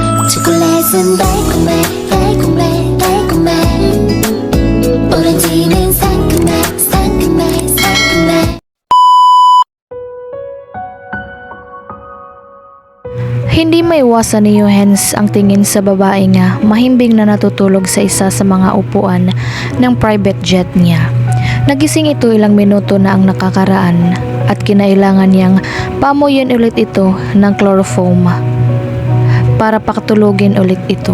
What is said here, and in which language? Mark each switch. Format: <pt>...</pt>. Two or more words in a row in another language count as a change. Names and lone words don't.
<ko>초콜릿은 달콤해 달콤해 달콤해 오렌지는 상큼해 상큼해 상큼해.</ko> <tl>Hindi maiwasan ni Johannes ang tingin sa babae nga mahimbing na natutulog sa isa sa mga upuan ng private jet niya. Nagising ito ilang minuto na ang nakakaraan at kinailangan niyang pamuyin ulit ito ng chloroform para pakatulugin ulit ito.</tl>